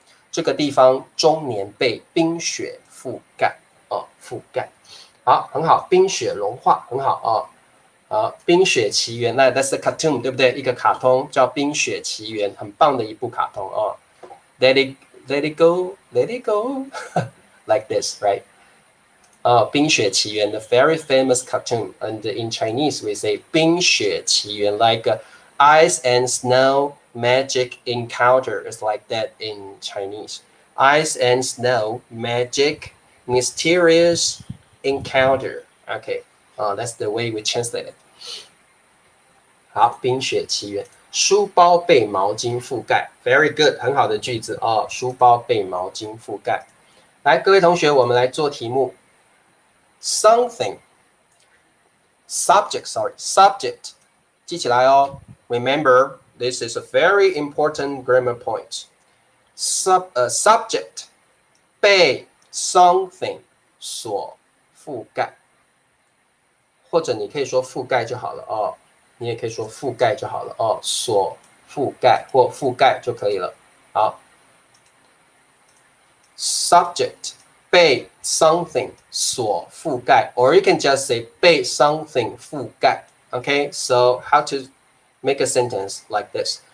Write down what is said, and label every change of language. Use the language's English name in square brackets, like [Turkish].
[Chinese] 这个地方终年被冰雪覆盖覆盖。好，很好，冰雪融化很好冰雪奇缘，那 [English] that's a cartoon [Chinese] 对不对？一个卡通叫冰雪奇缘，很棒的一部卡通 [English] Let it go, like this, right? [Chinese] 冰雪奇缘 [English] the very famous cartoon, and in Chinese we say 冰雪奇缘 like ice and snow magic encounter is like that in Chinese. Ice and snow magic mysterious encounter. Okay, that's the way we translate it. [Chinese] 好，冰雪奇缘。书包被毛巾覆盖 ， [English] very good， [Chinese] 很好的句子书包被毛巾覆盖。来，各位同学，我们来做题目。 [English] Something subject [Chinese] 记起来 [English] Remember, this is a very important grammar point. [Chinese] Subject 被 something 所覆盖，或者你可以说覆盖就好了你也可以说覆盖就好了所覆盖或覆盖就可以了。好 ，subject 被 something 所覆盖 ， [English] or you can just say [Chinese] 被 something 覆盖。 [English] Okay, so how to make a sentence like this?